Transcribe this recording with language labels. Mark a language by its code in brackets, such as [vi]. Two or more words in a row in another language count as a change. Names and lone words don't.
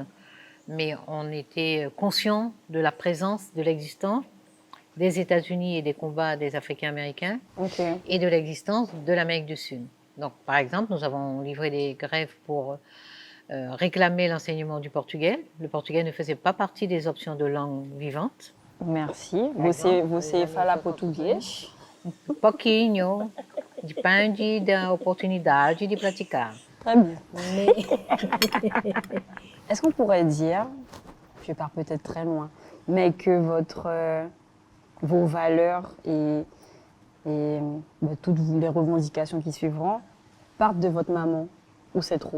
[fr] Mais on était conscients de la présence, de l'existence des États-Unis et des combats des Africains-Américains, et de l'existence de l'Amérique du Sud. Donc, par exemple, nous avons livré des grèves pour réclamer l'enseignement du portugais. Le portugais ne faisait pas partie des options de langue vivante. Merci. [pt] Você fala português? Pouquinho. Depende da oportunidade de praticar. [fr] Très bien. Est-ce qu'on pourrait dire, je pars peut-être très loin, mais que vos valeurs et toutes les revendications qui suivront partent de votre maman ou c'est trop?